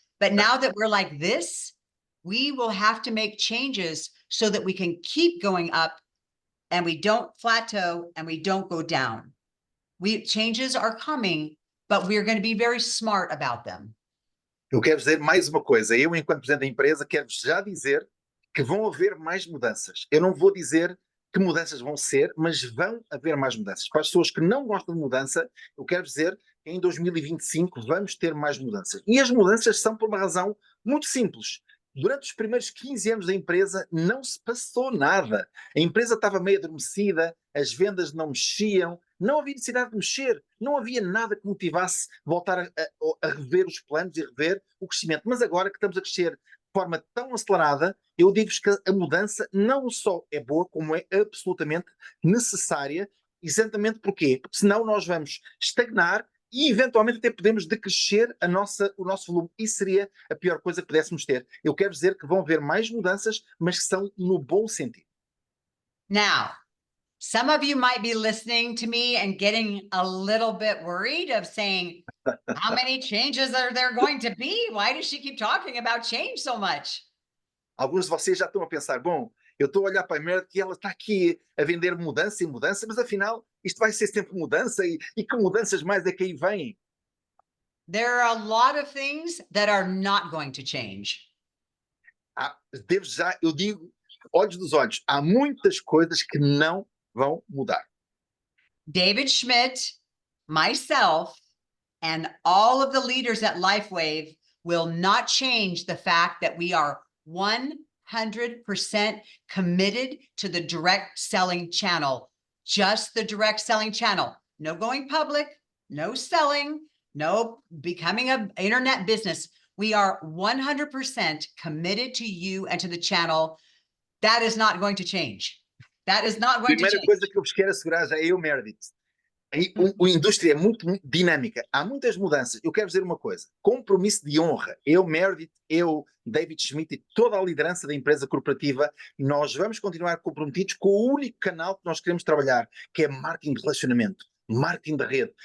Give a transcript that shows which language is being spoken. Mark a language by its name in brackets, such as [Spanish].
[English] But now that we're like this, we will have to make changes so that we can keep going up and we don't plateau and we don't go down. Changes are coming, but we're going to be very smart about them. [Portuguese] Eu quero dizer mais uma coisa. Eu, enquanto presidente da empresa, quero-vos já dizer que vão haver mais mudanças. Eu não vou dizer que mudanças vão ser, mas vão haver mais mudanças. Para as pessoas que não gostam de mudança, eu quero dizer que em 2025 vamos ter mais mudanças. E as mudanças são por uma razão muito simples. Durante os primeiros 15 anos da empresa não se passou nada. A empresa estava meio adormecida, as vendas não mexiam, não havia necessidade de mexer, não havia nada que motivasse voltar a rever os planos e rever o crescimento. Mas agora que estamos a crescer de forma tão acelerada, eu digo-vos que a mudança não só é boa, como é absolutamente necessária. Exatamente porquê? Porque senão nós vamos estagnar e eventualmente até podemos decrescer o nosso volume. Isso seria a pior coisa que pudéssemos ter. Eu quero dizer que vão haver mais mudanças, mas que são no bom sentido. [English] Now, some of you might be listening to me and getting a little bit worried of saying, how many changes are there going to be? Why does she keep talking about change so much? [Portuguese] Alguns de vocês já estão a pensar, bom, eu estou a olhar para a Meredith e ela está aqui a vender mudança e mudança, mas afinal isto vai ser sempre mudança e que mudanças mais é que aí vêm? [English] There are a lot of things that are not going to change. [Portuguese] Eu digo, olhos dos olhos, há muitas coisas que não vão mudar. [English] David Schmidt, myself, and all of the leaders at Lifewave will not change the fact that we are 100% committed to the direct selling channel, just the direct selling channel. No going public, no selling, no becoming an internet business. We are 100% committed to you and to the channel. That is not going to change. That is not going to change. [Portuguese] Primeira coisa que eu vos quero assegurar já é eu, Meredith. A indústria é muito dinâmica, há muitas mudanças. Eu quero dizer uma coisa, compromisso de honra. Eu, Meredith, David Schmidt e toda a liderança da empresa corporativa, nós vamos continuar comprometidos com o único canal que nós queremos trabalhar, que é marketing de relacionamento, marketing da rede.